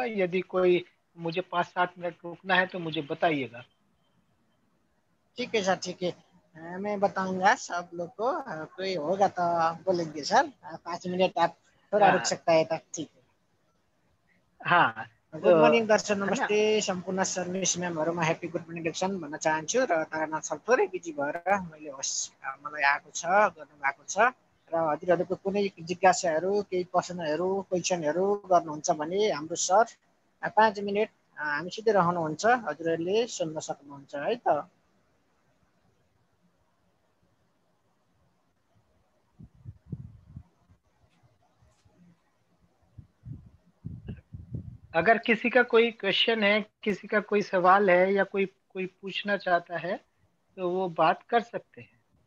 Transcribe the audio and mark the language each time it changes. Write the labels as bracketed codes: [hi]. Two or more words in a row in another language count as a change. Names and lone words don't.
[hi] यदि कोई, मुझे 5-7 मिनट रुकना है तो मुझे बताइएगा। ठीक है सर, ठीक है। मैं बताऊंगा सब लोग को। कोई होगा तो बोलेंगे सर। 5 मिनट आप थोड़ा रुक हाँ सकता है तक, ठीक हाँ, है। तो [en] Good morning Darshan, [hi] है ना। [ne] नमस्ते सम्पूर्ण सर्भिस म्यामहरूमा [en] happy good morning Darshan [ne] भन्न चाहन्छु। र तारानाथ सर थोरै बिजी भएर मैले मलाई आएको छ, गर्नुभएको छ। र हजुरहरूको कुनै जिज्ञासाहरू, केही प्रश्नहरू, क्वेसनहरू गर्नुहुन्छ भने हाम्रो सर 5 मिनट हामीसित रहनुहुन्छ, हजुरहरूले सुन्न सक्नुहुन्छ है त। [hi] अगर किसी का कोई क्वेश्चन है, किसी का कोई सवाल है, या कोई कोई पूछना चाहता है, तो वो बात कर सकते हैं।